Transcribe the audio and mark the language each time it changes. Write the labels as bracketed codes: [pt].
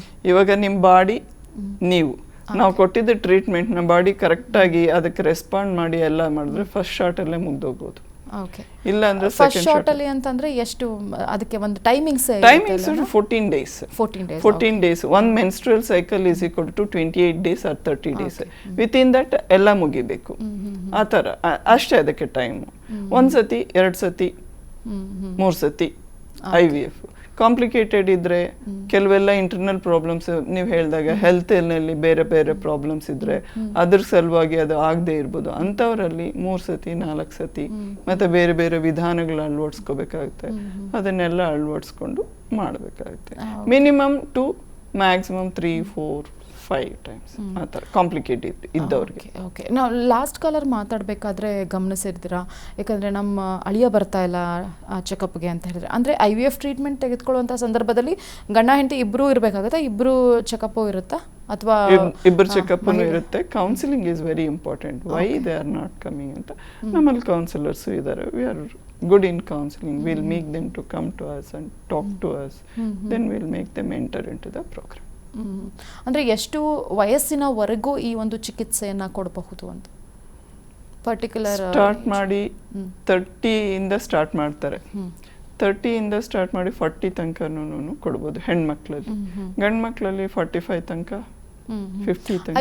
[kn] ಇವಾಗ ನಿಮ್ಮ ಬಾಡಿ ನೀವು ನಾವು ಕೊಟ್ಟಿದ್ದ ಟ್ರೀಟ್ಮೆಂಟ್ ನಮ್ಮ ಬಾಡಿ ಕರೆಕ್ಟಾಗಿ ಅದಕ್ಕೆ ರೆಸ್ಪಾಂಡ್ ಮಾಡಿ ಎಲ್ಲ ಮಾಡಿದ್ರೆ ಫಸ್ಟ್ ಶಾರ್ಟಲ್ಲೇ ಮುಗ್ದೋಗ್ಬೋದು. ಓಕೆ, ಇಲ್ಲ ಅಂದ್ರೆ ಫಸ್ಟ್ ಶಾರ್ಟ್ ಅಲ್ಲಿ ಅಂತಂದ್ರೆ ಎಷ್ಟು ಅದಕ್ಕೆ ಒಂದು timings [en] 14 days. One menstrual cycle is equal to 28 days or 30 days. Within that [kn] ಎಲ್ಲ ಮುಗಿಬೇಕು. ಆ ಥರ ಅಷ್ಟೇ ಅದಕ್ಕೆ ಟೈಮ್. ಒಂದು ಸತಿ 2 ಸತಿ 3 ಸತಿ IVF. ಕಾಂಪ್ಲಿಕೇಟೆಡ್ ಇದ್ರೆ ಕೆಲವೆಲ್ಲ ಇಂಟರ್ನಲ್ ಪ್ರಾಬ್ಲಮ್ಸ್ ನೀವು ಹೇಳಿದಾಗ ಹೆಲ್ತ್ ನಲ್ಲಿ ಬೇರೆ ಬೇರೆ ಪ್ರಾಬ್ಲಮ್ಸ್ ಇದ್ರೆ ಅದ್ರ ಸಲುವಾಗಿ ಅದು ಆಗದೆ ಇರ್ಬೋದು. ಅಂಥವರಲ್ಲಿ 3 ಸತಿ 4 ಸತಿ ಮತ್ತೆ ಬೇರೆ ಬೇರೆ ವಿಧಾನಗಳು ಅಳವಡಿಸ್ಕೋಬೇಕಾಗುತ್ತೆ. ಅದನ್ನೆಲ್ಲ ಅಳವಡಿಸ್ಕೊಂಡು ಮಾಡಬೇಕಾಗುತ್ತೆ. ಮಿನಿಮಮ್ 2 ಮ್ಯಾಕ್ಸಿಮಮ್ 3 4 5 times ಆ ಥರ ಕಾಂಪ್ಲಿಕೇಟೆಡ್ ಇದ್ದವ್ರಿಗೆ. ಓಕೆ, ನಾವು ಲಾಸ್ಟ್ ಕಾಲರ್ ಮಾತಾಡಬೇಕಾದ್ರೆ ಗಮನಿಸಿರ್ತೀರಾ, ಯಾಕಂದರೆ ನಮ್ಮ ಅಳಿಯ ಬರ್ತಾ ಇಲ್ಲ ಚೆಕಪ್ಗೆ ಅಂತ ಹೇಳಿದ್ರೆ, ಅಂದರೆ IVF ಟ್ರೀಟ್ಮೆಂಟ್ ತೆಗೆದುಕೊಳ್ಳುವಂಥ ಸಂದರ್ಭದಲ್ಲಿ ಗಂಡ ಹೆಂಡತಿ ಇಬ್ಬರೂ ಇರಬೇಕಾಗುತ್ತೆ, ಇಬ್ಬರು ಚೆಕಪ್ಪು ಇರುತ್ತಾ ಅಥವಾ ಇಬ್ಬರು ಚೆಕಪ್ ಇರುತ್ತೆ? [en] Counselling is very important. Why they are not coming [kn] ಅಂತ ನಮ್ಮಲ್ಲಿ ಕೌನ್ಸಿಲರ್ಸು ಇದ್ದಾರೆ. [en] We are good in counseling. We'll make them to come to us and talk to us. Then we'll make them enter into the program. [kn] ಅಂದರೆ ಎಷ್ಟು ವಯಸ್ಸಿನವರೆಗೂ ಈ ಒಂದು ಚಿಕಿತ್ಸೆಯನ್ನು ಕೊಡಬಹುದು ಅಂತ ಪರ್ಟಿಕ್ಯುಲರ್? ಸ್ಟಾರ್ಟ್ ಮಾಡಿ 30 ಇಂದ ಸ್ಟಾರ್ಟ್ ಮಾಡ್ತಾರೆ. 30 ಇಂದ ಸ್ಟಾರ್ಟ್ ಮಾಡಿ 40 ತನಕನೂ ಕೊಡ್ಬೋದು ಹೆಣ್ಮಕ್ಳಲ್ಲಿ. ಗಂಡು ಮಕ್ಕಳಲ್ಲಿ 45 ತನಕ 50 ತನಕ.